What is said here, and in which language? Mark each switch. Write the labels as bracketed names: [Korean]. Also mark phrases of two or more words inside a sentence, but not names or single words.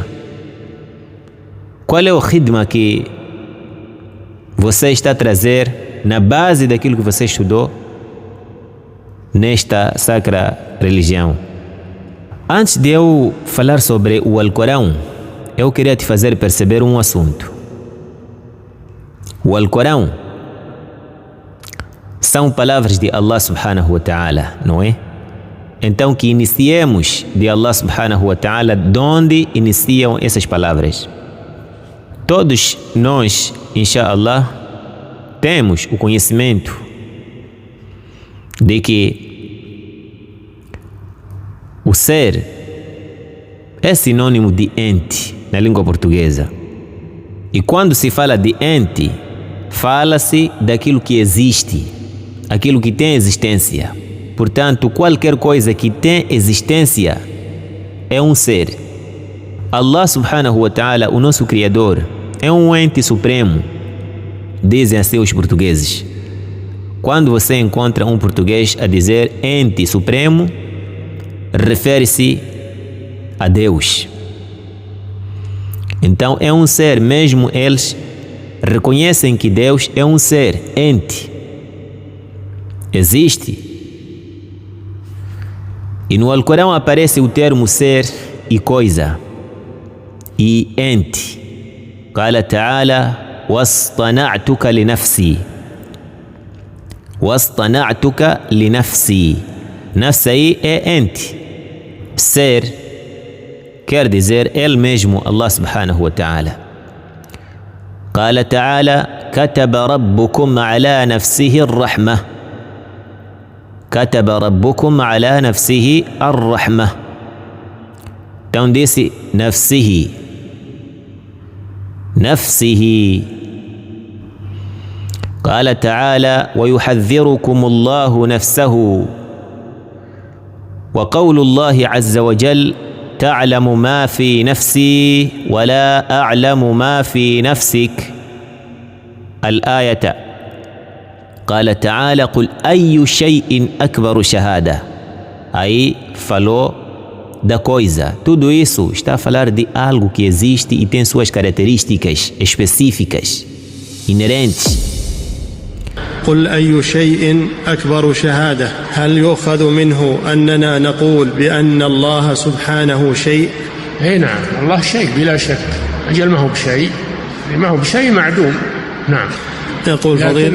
[Portuguese] Qual é o ritmo que você está a trazer na base daquilo que você estudou nesta sacra religião? Antes de eu falar sobre o Alcorão, eu queria te fazer perceber um assunto. O Alcorão são palavras de Allah [Arabic] سبحانه وتعالى, [Portuguese] não é? Então que iniciemos de Allah [Arabic] سبحانه وتعالى [Portuguese] de onde iniciam essas palavras. Todos nós, inshallah, temos o conhecimento de que o ser é sinônimo de ente na língua portuguesa. E quando se fala de ente, fala-se daquilo que existe, aquilo que tem existência. Portanto, qualquer coisa que tem existência é um ser. [Arabic] الله سبحانه وتعالى, [Portuguese] o nosso Criador, é um ente supremo, dizem assim os portugueses. Quando você encontra um português a dizer ente supremo, refere-se a Deus. Então é um ser, mesmo eles reconhecem que Deus é um ser, ente. Existe. E no Alcorão aparece o termo ser e coisa e ente. [Arabic] قال تعالى واصطنعتك لنفسي. واصطنعتك لنفسي. [Portuguese] Nafsi aí é ente. Ser quer dizer ele mesmo, [Arabic] الله سبحانه وتعالى. قال تعالى كتب ربكم على نفسه الرحمة. كتب ربكم على نفسه الرحمة. [Portuguese] Então disse nafsihi. [Arabic] نفسه قال تعالى ويحذركم الله نفسه وقول الله عز وجل تعلم ما في نفسي ولا أعلم ما في نفسك الآية قال تعالى قل أي شيء أكبر شهادة. [Portuguese] Aí falou da coisa. Tudo isso está a falar de algo que existe e tem suas características específicas, inerentes. [Arabic] قل أي شيء أكبر شهادة هل يؤخذ منه أننا نقول بأن الله سبحانه شيء؟ أي نعم، الله شيء بلا شك. أجل ما هو بشيء، ما هو بشيء معدوم. نعم، يقول فضيل